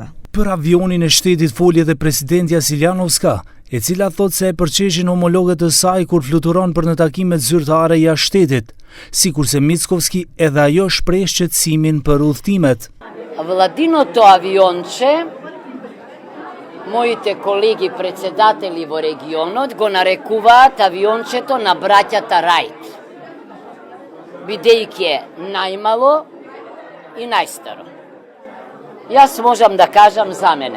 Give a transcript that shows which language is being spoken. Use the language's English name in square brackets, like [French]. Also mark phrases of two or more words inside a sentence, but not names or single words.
[Albanian] Për avionin e shtetit foli edhe presidentja Siljanovska, e cila thot se e përqeshin homologët të saj kur fluturon për në takimet zyrtare jashtë shtetit, sikurse Mickovski edhe ajo shpreh shqetësimin për udhëtimet. [Macedonian] Владиното авионче, моите колеги председатели во регионот го нарекуваат авиончето на браќата Рајт, бидејќи е најмало и најстаро. Јас можам да кажам за мене.